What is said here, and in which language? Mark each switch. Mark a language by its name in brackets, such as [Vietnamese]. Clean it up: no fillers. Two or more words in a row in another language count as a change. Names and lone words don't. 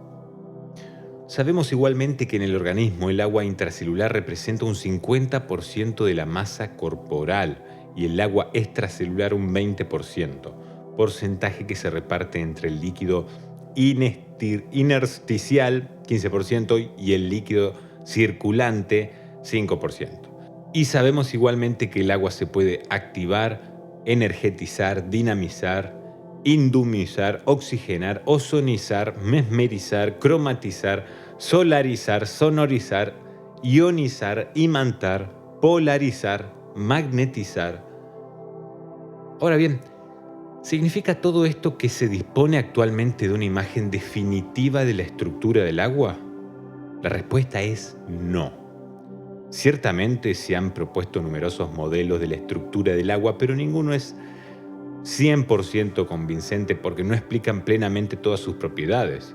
[Spanish] Sabemos igualmente que en el organismo el agua intracelular representa un 50% de la masa corporal y el agua extracelular un 20%, porcentaje que se reparte entre el líquido intersticial 15% y el líquido circulante 5%. Y sabemos igualmente que el agua se puede activar, energetizar, dinamizar, indumizar, oxigenar, ozonizar, mesmerizar, cromatizar, solarizar, sonorizar, ionizar, imantar, polarizar, magnetizar. Ahora bien, ¿significa todo esto que se dispone actualmente de una imagen definitiva de la estructura del agua? La respuesta es no. Ciertamente se han propuesto numerosos modelos de la estructura del agua, pero ninguno es 100% convincente porque no explican plenamente todas sus propiedades.